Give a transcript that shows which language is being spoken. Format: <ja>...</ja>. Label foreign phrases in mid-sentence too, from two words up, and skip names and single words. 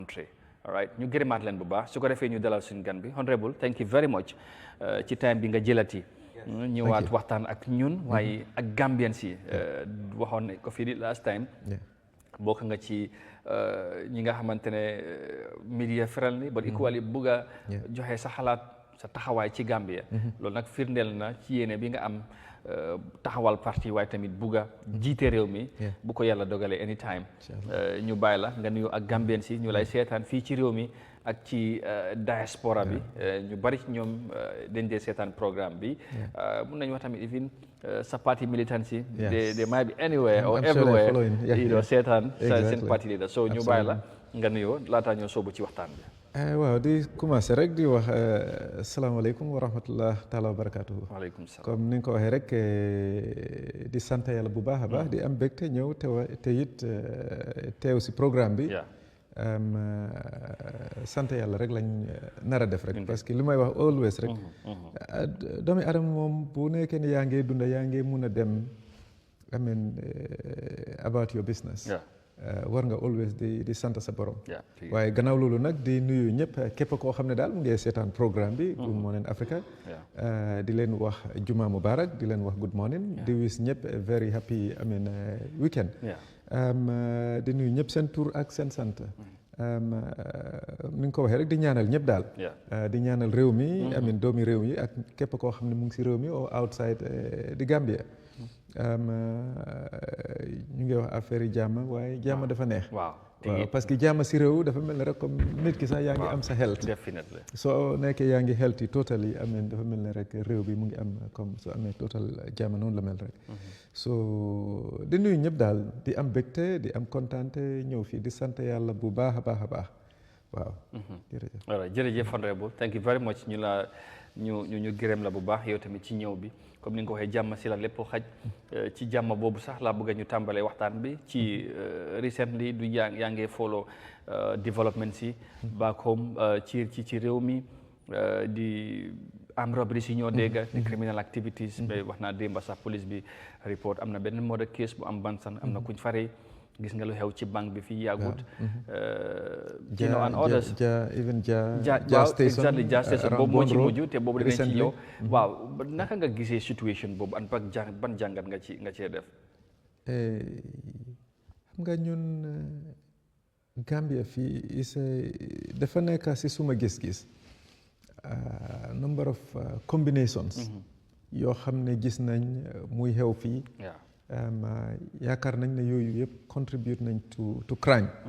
<en>country. All right,</en> <wo>ñu gërëmaat leen bu baax su ko defee ñu dalal suñu gan bi</wo> <en>honorable thank you very much</en> <wo>ci time bi nga jëlati ñëwaat waxtaan ak ñun waaye ak Gambian si waxoon ne ko fii di</wo> <en>last time</en> <wo>bokk nga ci ñi nga xamante ne</wo> <en>media friendly but equally</en> <wo>bugg a joxe sa xalaat sa taxawaay ci Gambia loolu nag firndeel na ci yéene bi nga am taxawal parti waaye tamit bugga jiite réew mi bu ko yàlla dogalee anytime ñu bàyyi la nga nuyu ak Gambien si ñu lay seetaan fii ci réew mi ak ci diaspora bi ñu bari ci ñoom dañ dee seetaan programme bi mun nañu wax tamit even sa parti militant si</wo> <en>they might be anywhere or everywhere you know</en> <wo>seetaan seen parti leader so ñu bàyyi la nga nuyoo laataa ñoo soobu ci waxtaan bi waaw di commencé rek di wax</wo> <ar>السلام عليكم ورحمة الله تعالى وبركاته وعليكم السلام</ar> <wo>comme ni nga ko waxee rek di sant yàlla bu baax a baax di am mbégte ñëw te it teew si programme bi sant yàlla rek lañ nar a def rek parce que li may wax always rek doomi adama moom bu nekkee ne yaa ngi dunda yaa ngi mun a dem</wo> <en>I mean about your business</en> <wo>war nga always di sant sa borom waaye gannaaw loolu nag di nuyu ñëpp képp koo xam ne daal mu ngi seetaan programme bi Good Morning Africa di leen wax</wo> <ar>جمعة مباركة</ar> <wo>di leen wax</wo> <en>good morning</en> <wo>di wis ñëpp</wo> <en>very happy I mean weekend</en> <wo>di nuyu ñëpp seen tur ak seen sant ni nga ko waxee rek di ñaanal ñëpp daal di ñaanal réew mi</wo> <en>I mean</en> <wo>doomi réew mi ak képp koo xam ne mu ngi si réew mi ou outside di Gambia ñu ngi wax affaire yi jàmm waaye jàmm dafa neex waaw parce que jàmm si réew dafa mel ne rek comme nit ki sax yaa ngi am sa health soo nekkee yaa ngi health yi total yi amee dafa mel ne rek réew bi mu ngi am comme soo amee total jàmm noonu la mel rek so di nuyu ñëpp daal di am bégte di am kontaante ñëw fii di sant yàlla bu baax a baax a baax waaw jërëjëf voilà jërëjëf</wo> <en>honorable thank you very much</en> <wo>ñu gërëm la bu baax yow tamit ci ñëw bi comme ni nga ko waxee jàmm si la lépp xaj ci jàmm boobu sax laa bëgg ñu tàmbalee waxtaan bi ci recently du yaa ngi</wo> <en>follow development</en> <wo>si</wo> <en>back home</en> <wo>ci réew mi di am robbery si ñoo dégg di</wo> <en>criminal activities</en> <wo>mais wax naa démba sax police bi report am na benn</wo> <en>murder case</en> <wo>bu am Bansan am na kuñ fare gis nga lu xew ci banque bi fii yàggut</wo> <en>you know and others</en> <wo>ja station boobu moo ci mujj te boobu dinañ ci ñëw waaw naka nga gisee situation boobu an ban jàngat nga cee def xam nga ñun Gambia fii dafa nekk si suma gis-gis</wo> <en>number of combinations</en> <wo>yoo xam ne gis nañ muy xew fii yaakaar nañ ne yooyu yëpp contribute nañ</wo> <en>to crime</en>